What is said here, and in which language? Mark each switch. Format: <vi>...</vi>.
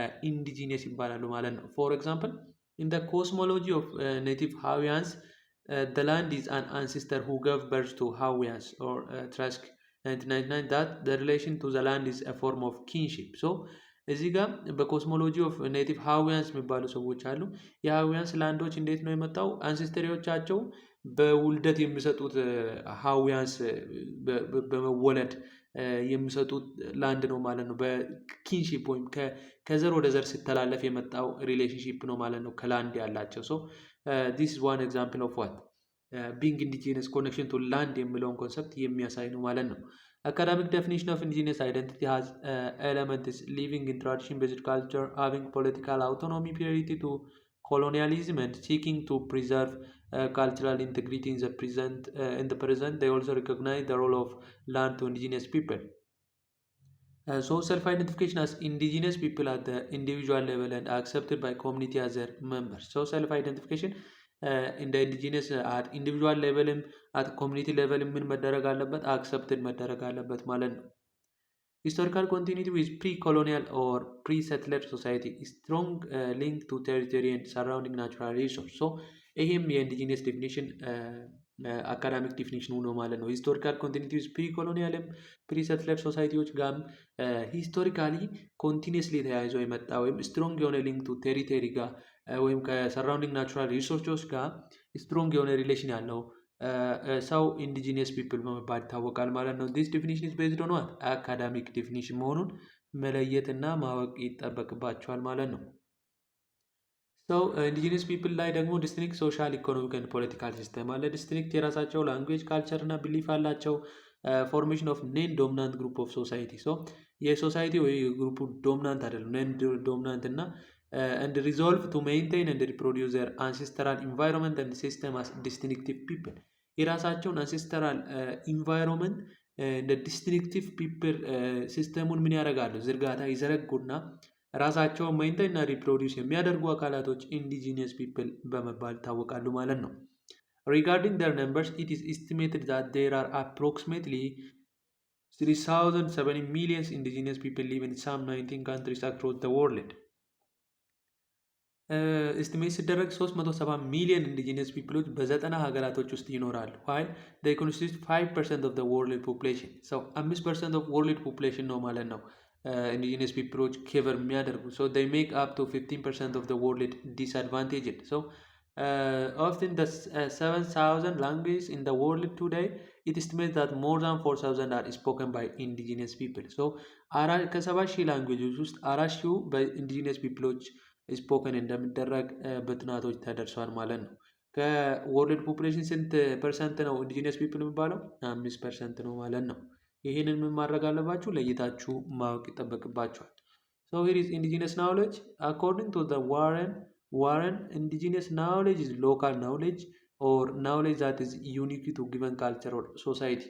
<am>ኢንዲጂነስ ይባላሉ ማለት ነው።</am> <en>ፎር ኤግዛምፕል ኢን ዘ ኮስሞሎጂ ኦፍ ኔቲቭ ሃዊያንስ the land is an ancestor who gave birth to Hawians or Trask 1999 that the relation to the land is a form of kinship.</en> <am>So እዚህ ጋር በኮስሞሎጂ ኦፍ ኔቲቭ ሃዊያንስ የሚባሉ ሰዎች አሉ። የሃዊያንስ ላንዶች እንዴት ነው የመጣው? አንሴስተሪዎቻቸው በውልደት የሚሰጡት ሃዊያንስ በመወለድ የሚሰጡት ላንድ ነው ማለት ነው። በኪንሺፕ ወይም ከዘር ወደ ዘር ሲተላለፍ የመጣው ሪሌሽንሺፕ ነው ማለት ነው ከላንድ ያላቸው ሰው</am> <en>this is one example of what being indigenous connection to land</en> <am>የሚለውን ኮንሰፕት የሚያሳይ ነው ማለት ነው።</am> <en>Academic definition of indigenous identity has elements living in tradition based culture, having political autonomy, purity to colonialism and seeking to preserve cultural integrity in the present. They also recognize the role of land to indigenous people. So self-identification as indigenous people at the individual level and accepted by community as their members. So self-identification in the indigenous at individual level at community level</en> <am>ምን መደረግ አለበት?</am> <en>accepted</en> <am>መደረግ አለበት ማለት ነው።</am> <en>Historical continuity with pre-colonial or pre-settler society strong link to territory and surrounding natural resource.</en> <am>So ይሄም የኢንዲጂነስ ዴፊኒሽን አካዳሚክ ዲፊኒሽኑ ነው ማለት ነው። ሂስቶሪካል ኮንቲኒቲ ዊዝ ፕሪ ኮሎኒያልም ፕሪ ሰትለር ሶሳይቲዎች ጋርም ሂስቶሪካሊ ኮንቲኒየስሊ ተያይዞ የመጣ ወይም ስትሮንግ የሆነ ሊንክ ቱ ቴሪቶሪ ጋር ወይም ከሰራውንዲንግ ናቹራል ሪሶርሶች ጋር ስትሮንግ የሆነ ሪሌሽን ያለው ሰው ኢንዲጂነስ ፒፕል በመባል ይታወቃል ማለት ነው።</am> <en>ዲስ ዲፊኒሽን ኢዝ ቤዝድ ኦን ዋት አካዳሚክ ዲፊኒሽን</en> <am>መሆኑን መለየትና ማወቅ ይጠበቅባቸዋል ማለት ነው። ሰው ኢንዲጂነስ ፒፕል ላይ ደግሞ ዲስትሪክት ሶሻል ኢኮኖሚክ ኤንድ ፖለቲካል ሲስተም አለ። ዲስትሪክት የራሳቸው ላንጉዌጅ ካልቸር እና ቢሊፍ አላቸው።</am> <en>ፎርሜሽን ኦፍ ኔን ዶሚናንት ግሩፕ ኦፍ ሶሳይቲ</en> <am>ሶ የሶሳይቲ ወይ ግሩፑ ዶሚናንት አይደለም ኔን ዶሚናንት እና</am> <en>and resolve to maintain and reproduce their ancestral environment and system as distinctive people</en> <am>የራሳቸውን አንሴስተራል ኢንቫይሮንመንት እንደ ዲስትሪክቲቭ ፒፕል ሲስተሙን ምን ያደርጋሉ? ዝርጋታ ይዘረጉና ራሳቸውን ሜንቴን እና ሪፕሮዲውስ የሚያደርጉ አካላቶች ኢንዲጂነስ ፒፕል በመባል ይታወቃሉ ማለት ነው።</am> <en>Regarding their numbers, it is estimated that there are approximately 3,070 million indigenous people live in some 19 countries across the world.</en> <am>ኤስቲሜት ሲደረግ 370 ሚሊዮን ኢንዲጂነስ ፒፕሎች በዘጠና ሀገራቶች ውስጥ ይኖራሉ።</am> <en>while they constitute 5% of the world population. So 5% of world population</en> <am>ነው ማለት ነው ኢንዲጂነስ ፒፕሎች ኬቨር የሚያደርጉ ሶ</am> <en>they make up to 15% of the world disadvantaged. So of the 7,000 languages in the world today, it estimates that more than 4,000 are spoken by indigenous people.</en> <am>So ከ7,000 ላንጉዌጆች ውስጥ 4,000 በኢንዲጂነስ ፒፕሎች ስፖከን እንደሚደረግ በጥናቶች ተደርሷል ማለት ነው። ከወርልድ ፖፑሌሽን ስንት ፐርሰንት ነው ኢንዲጂነስ ፒፕል የሚባለው? 5% ነው ማለት ነው። ይህንን ምን ማድረግ አለባችሁ? ለይታችሁ ማወቅ ይጠበቅባችኋል።</am> <en>So here is indigenous knowledge. According to the Warren, indigenous knowledge is local knowledge or knowledge that is unique to given culture or society.</en>